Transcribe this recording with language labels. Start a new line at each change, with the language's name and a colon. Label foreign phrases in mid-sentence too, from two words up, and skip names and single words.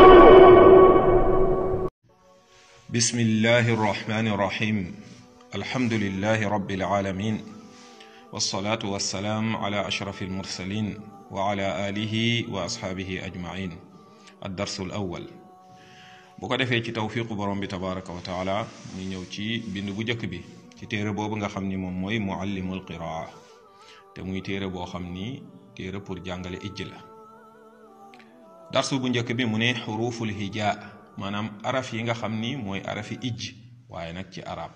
Arabic: بسم الله الرحمن الرحيم. الحمد لله رب العالمين، والصلاة والسلام على أشرف المرسلين وعلى آله وأصحابه أجمعين. الدرس الأول.
Wolof: bu ko defee ci tawfiqu borom bi
Arabic: تبارك وتعالى
Wolof: ñu ñëw ci bind bu njëkk bi ci téere boobu nga xam ni moom mooy
Arabic: معلم القراءة,
Wolof: te muy téere boo xam ni téere pour jàngale ijj la. darsu bu njëkk bi mu ne
Arabic: حروف الهجاء,
Wolof: maanaam araf yi nga xam ni mooy arafi ijj waaye nag ci arab.